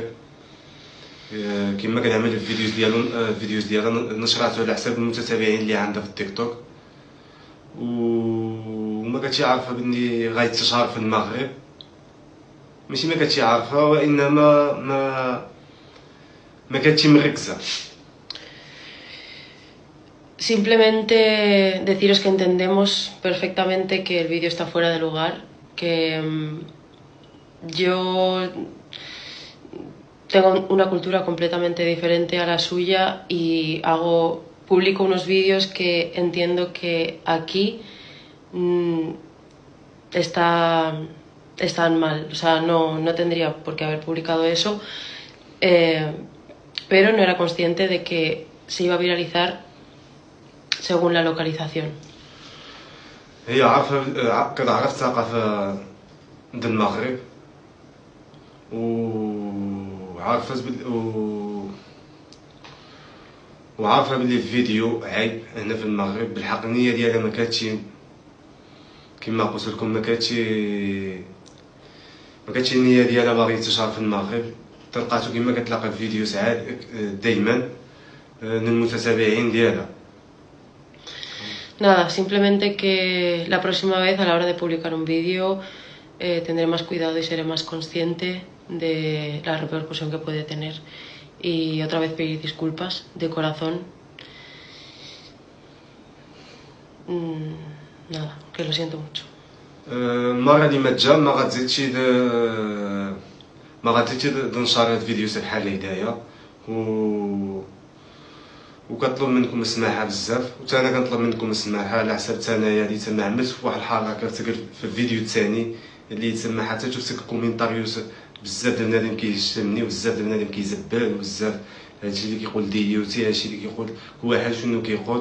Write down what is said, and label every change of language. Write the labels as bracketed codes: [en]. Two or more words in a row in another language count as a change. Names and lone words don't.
[ar] كما كنعمل الفيديوز ديالها نشراتو على حساب المتتابعين اللي عندها في التيك توك، وما كنتش عارفه بلي غيتشهر في المغرب. ماشي ما كنتش عارفه، وانما ما كانتش مركزه. [es] Simplemente deciros que entendemos perfectamente que el vídeo está fuera de lugar, que yo tengo una cultura completamente diferente a la suya y publico unos vídeos que entiendo que aquí están mal. O sea, no tendría por qué haber publicado eso, pero no era consciente de que se iba a viralizar según la localización. [ar] هي عارفه كتعرف الثقافه ديال المغرب، وعارفه بلي الفيديو عيب هنا في المغرب. بالحق النيه ديالها ما كانتش كما قلت لكم، ما كانتش النيه ديالها باغي تشهر في المغرب. تلقاتو كما كتلاقى الفيديو ساعات دائما من المتتابعين ديالها. [es] Nada, simplemente que la próxima vez a la hora de publicar un vídeo tendré más cuidado y seré más consciente de la repercusión que puede tener. Y otra vez pedir disculpas de corazón. Nada, que lo siento mucho. [ar] المره اللي ما تجا ما غاديش ننشر هاد الفيديوهات بحال هدايا، وكنطلب منكم السماحه بزاف. وتا انا كنطلب منكم السماحه على حساب انايا اللي تما عملت في واحد الحركه في الفيديو الثاني اللي تما حتى شفت الكومنتاريوس بزاف ديال بنادم كيشتمني وبزاف ديال بنادم كيزبل وبزاف هادشي اللي كيقول ديوتي، هادشي اللي كيقول كل واحد شنو كيقول.